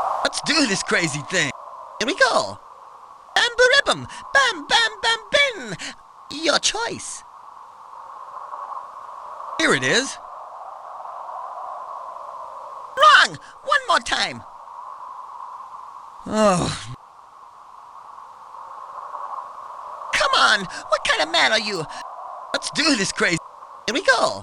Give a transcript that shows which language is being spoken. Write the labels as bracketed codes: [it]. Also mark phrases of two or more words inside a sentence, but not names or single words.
[en] Let's do this crazy thing. Here we go. Bam-ba-ribbum. Bam-bam-bam-bin. Your choice. Here it is. Wrong! One more time. Oh. Come on! What kind of man are you? Let's do this crazy. Here we go.